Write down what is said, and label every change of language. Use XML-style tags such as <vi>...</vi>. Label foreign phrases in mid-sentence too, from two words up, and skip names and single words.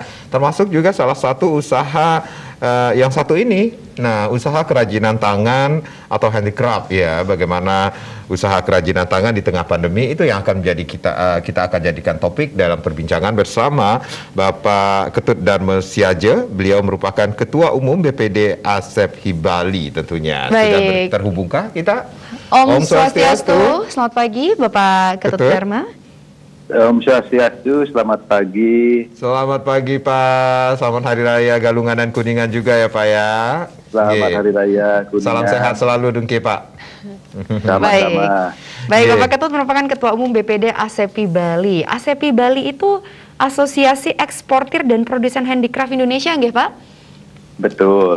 <id>Termasuk juga salah satu usaha yang satu ini, nah usaha kerajinan tangan atau handicraft ya. Bagaimana usaha kerajinan tangan di tengah pandemi itu yang akan menjadi kita akan jadikan topik dalam perbincangan bersama Bapak Ketut Dharma Siaja. Beliau merupakan Ketua Umum BPD ASEPHI Bali tentunya. Sudah terhubungkah kita? Om Swastiastu, selamat pagi Bapak Ketut Dharma. Om Swastiastu, selamat pagi. Selamat pagi Pak, selamat Hari Raya Galungan dan Kuningan juga ya Pak ya. Selamat Hari Raya Kuningan. Salam sehat selalu dengki Pak. Sama-sama. Baik, Bapak Ketut merupakan Ketua Umum BPD ASEPHI Bali. ASEPHI Bali itu Asosiasi Eksportir dan Produsen Handicraft Indonesia, nggih Pak? Betul.</id>